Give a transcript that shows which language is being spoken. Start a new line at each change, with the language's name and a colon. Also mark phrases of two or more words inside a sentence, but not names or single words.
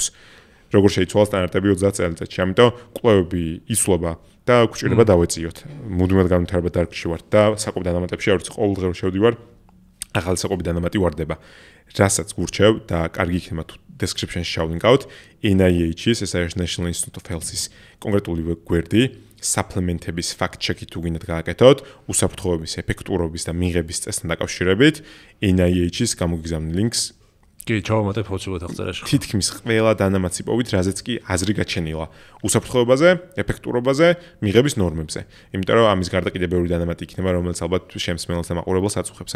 Georgian: როგორ შეიცვალა სტანდარტები 30 წელიწადში. ამიტომ კვლევები იცვლება და გვჭირდება დავეწიოთ. მუდმივად განვითარება დარგში ვართ და საკვებ დანამატებში არც ყოველდღე შევდივარ, ახალი საკვები დანამატი ვარდება. რასაც გურჩევ და კარგი იქნება თუ description-ში შავლინკავთ, NIH-ის, ეს არის National Institute of Health-ის კონკრეტული გვერდი, supplement-ების fact-check-ი თუ გინდათ გააკეთოთ, უსაფრთხოების, ეფექტურობის და მიღების წესთან დაკავშირებით NIH-ის გამოგიგზავნილ ლინკს კი, ჩავამატებ ფოცულად აღწერაში. თითქმის ყველა დანამატი პოვით, რაზეც კი აზრი გაჩენილა. უსაფრთხოებაზე, ეფექტურობაზე, მიღების ნორმებზე. იმიტომ რომ ამის გარდა კიდევ ბევრი დანამატი იქნება, რომელიც ალბათ შემსმენელს და მაყურებელს აწუხებს.